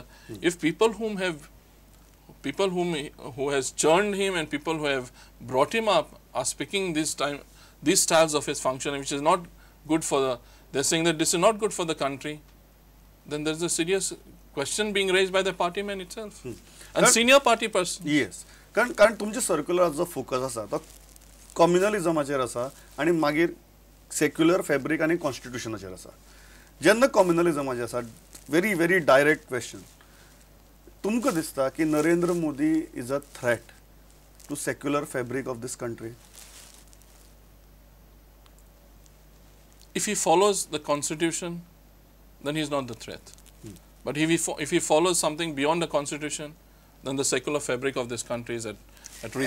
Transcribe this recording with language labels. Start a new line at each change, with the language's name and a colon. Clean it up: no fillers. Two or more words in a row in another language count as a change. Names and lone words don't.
English: If people who has churned him and people who have brought him up are speaking these styles of his functioning, which is not good they're saying that this is not good for the country, then there's a serious question being raised by the party man itself and senior party person. Yes,
Konkani: कारण तुमचे सर्क्युलराचो फोकस आसा तो कम्युनलिझमाचेर आसा आणि मागीर
English: secular fabric
Konkani: आणि कॉन्स्टिट्युशनाचेर आसा. जेन्ना कम्युनलिझमाचेर आसा,
English: very very direct question,
Konkani: तुमकां दिसता की
English: नरेंद्र मोदी is a threat to secular fabric of this country? If he follows the constitution then he is not the threat. But if he follows something beyond the constitution, then the secular fabric of this country is at risk.